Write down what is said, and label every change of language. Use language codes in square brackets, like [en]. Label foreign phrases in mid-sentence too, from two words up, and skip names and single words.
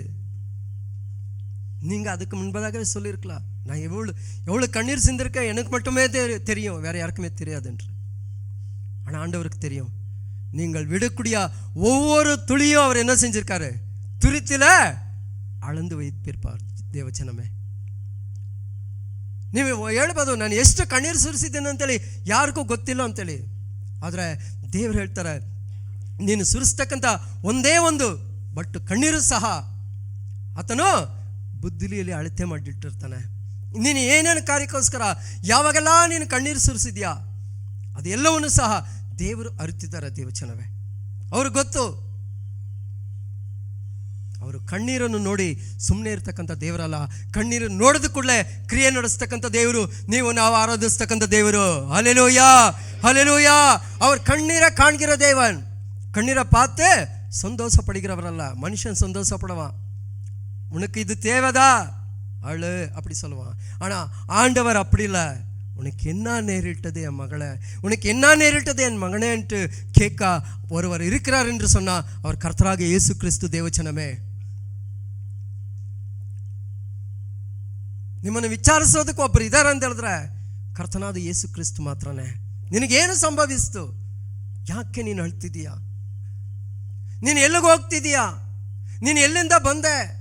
[ta] நீங்கள் அதுக்கு முன்பதாகவே சொல்லியிருக்கலாம், நான் எவ்வளோ கண்ணீர் சிந்திருக்கேன் எனக்கு மட்டுமே தெரியும், வேற யாருக்குமே தெரியாது என்று. ஆனால் ஆண்டவருக்கு தெரியும். நீங்கள் விடக்கூடிய ஒவ்வொரு துளியும் அவர் என்ன செஞ்சிருக்காரு? துரித்தில அளந்து வைத்திருப்பார். [kn] ದೇವಚನಮೇ, ನೀವು ಹೇಳ್ಬೋದು ನಾನು ಎಷ್ಟು ಕಣ್ಣೀರು ಸುರಿಸಿದ್ದೇನೆ ಅಂತೇಳಿ ಯಾರಿಗೂ ಗೊತ್ತಿಲ್ಲ ಅಂತೇಳಿ. ಆದರೆ ದೇವರು ಹೇಳ್ತಾರೆ, ನೀನು ಸುರಿಸ್ತಕ್ಕಂಥ ಒಂದೇ ಒಂದು ಬಟ್ ಕಣ್ಣೀರು ಸಹ ಆತನು ಬುದ್ಧಿಲಿಯಲ್ಲಿ ಅಳತೆ ಮಾಡಿಟ್ಟಿರ್ತಾನೆ. ನೀನು ಏನೇನು ಕಾರ್ಯಕ್ಕೋಸ್ಕರ ಯಾವಾಗೆಲ್ಲ ನೀನು ಕಣ್ಣೀರು ಸುರಿಸಿದ್ಯಾ ಅದೆಲ್ಲವನ್ನೂ ಸಹ ದೇವರು ಅರಿತಿದ್ದಾರೆ. ದೇವಚನವೇ, ಅವ್ರಿಗೆ ಗೊತ್ತು. ಅವರು ಕಣ್ಣೀರನ್ನು ನೋಡಿ ಸುಮ್ಮನೆ ಇರ್ತಕ್ಕಂಥ ದೇವರಲ್ಲ, ಕಣ್ಣೀರು ನೋಡಿದ ಕೂಡಲೇ ಕ್ರಿಯೆ ನಡೆಸ್ತಕ್ಕಂಥ ದೇವರು, ನಾವು ಆರಾಧಿಸ್ತಕ್ಕಂಥ ದೇವರು. ಹಲ್ಲೆಲೂಯಾ, ಹಲ್ಲೆಲೂಯಾ. [ta] அவர் கண்ணீரை காண்கிற தேவன். கண்ணீரை பார்த்து சந்தோஷப்படுகிறவரல்ல. மனுஷன் சந்தோஷப்படுவான், உனக்கு இது தேவைதா அழு அப்படி சொல்லுவான். ஆனால் ஆண்டவர் அப்படி இல்லை. உனக்கு என்ன நேரிட்டது என் மகளே, உனக்கு என்ன நேரிட்டது என் மகனே என்று கேட்க ஒருவர் இருக்கிறார் என்று சொன்னால் அவர் கர்த்தராக இயேசு கிறிஸ்து. [kn] ದೇವಚನಮೇ, ನಿಮ್ಮನ್ನು ವಿಚಾರಿಸೋದಕ್ಕೆ ಒಬ್ಬರು ಇದ್ದಾರೆ ಅಂತ ಹೇಳಿದ್ರೆ ಕರ್ತನಾದ ಯೇಸು ಕ್ರಿಸ್ತು ಮಾತ್ರನೇ. ನಿನಗೇನು ಸಂಭವಿಸ್ತು? ಯಾಕೆ ನೀನು ಅಳ್ತಿದೀಯಾ? ನೀನು ಎಲ್ಲಿಗೆ ಹೋಗ್ತಿದೀಯಾ? ನೀನು ಎಲ್ಲಿಂದ ಬಂದೆ?